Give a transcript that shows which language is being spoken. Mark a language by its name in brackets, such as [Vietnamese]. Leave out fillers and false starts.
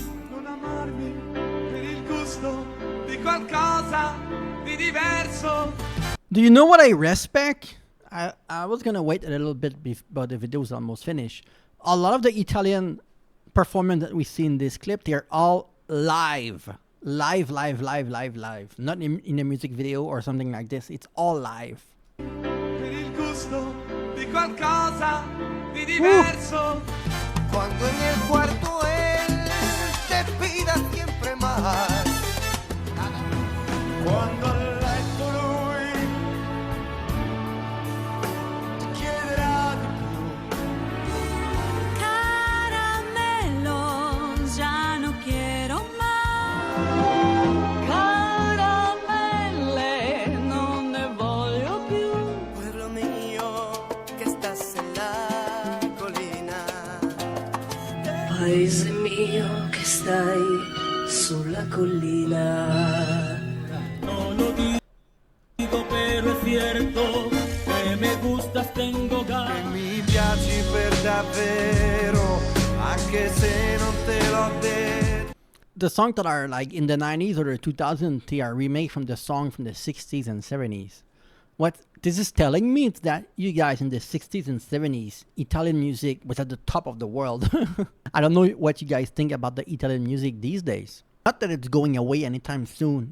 [Italian] Non amarmi per il gusto di qualcosa di diverso. [English] Do you know what I respect? I was gonna wait a little bit, but the video was almost finished. A lot of the Italian performance that we see in this clip, they're all live. Live. Not in a music video or something like this. It's all live. [Italian] Per il gusto di qualcosa di diverso. [Spanish] Cuando en el cuarto él te pida siempre más. [Italian] Quando a letto lui ti chiederà di più. [Spanish] Caramelo, ya no quiero más. [Italian] Caramelle, non ne voglio più. [Spanish] Pueblo mío, que estás en la colina. [Italian] Paese mio che stai sulla collina. [Spanish] No lo dico pero es cierto que me gustas tengo ganas. [Italian] Mi piaci per davvero, anche se non te l'ho detto. [English] The songs that are like in the 90s or the 2000s, they are remade from the song from the 60s and 70s. What this is telling me is that you guys in the 60s and 70s, Italian music was at the top of the world. I don't know what you guys think about the Italian music these days. Not that it's going away anytime soon.